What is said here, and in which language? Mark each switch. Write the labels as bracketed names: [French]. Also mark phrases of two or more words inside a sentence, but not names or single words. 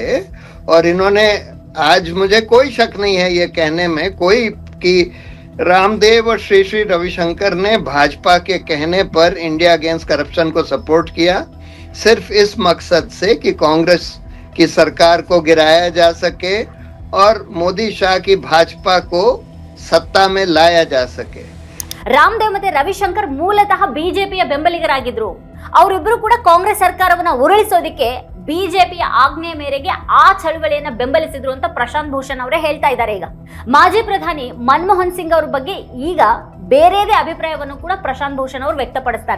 [Hindi] और इन्होंने, आज मुझे कोई शक नहीं है ये कहने में कोई कि रामदेव और श्री श्री रविशंकर ने भाजपा के कहने पर इंडिया अगेंस्ट करप्शन को सपोर्ट किया, सिर्फ इस मकसद से कि कांग्रेस की सरकार को गिराया जा सके और मोदी शाह की भाजपा को सत्ता में लाया जा सके। [Kannada] ರಾಮದೇವ್ ಮತ್ತೆ ರವಿಶಂಕರ್ ಮೂಲತಃ ಬಿಜೆಪಿಯ ಬೆಂಬಲಿಗರಾಗಿದ್ರು. ಅವರಿಬ್ಬರು ಕೂಡ ಕಾಂಗ್ರೆಸ್ ಸರ್ಕಾರವನ್ನ ಉರುಳಿಸೋದಕ್ಕೆ ಬಿಜೆಪಿಯ ಆಜ್ಞೆ ಮೇರೆಗೆ ಆ ಚಳವಳಿಯನ್ನ ಬೆಂಬಲಿಸಿದ್ರು ಅಂತ ಪ್ರಶಾಂತ್ ಭೂಷಣ್ ಅವರೇ ಹೇಳ್ತಾ ಇದ್ದಾರೆ. ಈಗ ಮಾಜಿ ಪ್ರಧಾನಿ ಮನಮೋಹನ್ ಸಿಂಗ್ ಅವ್ರ ಬಗ್ಗೆ ಈಗ ಬೇರೆದೇ ಅಭಿಪ್ರಾಯವನ್ನು ಕೂಡ ಪ್ರಶಾಂತ್ ಭೂಷಣ್ ಅವರು ವ್ಯಕ್ತಪಡಿಸ್ತಾರೆ.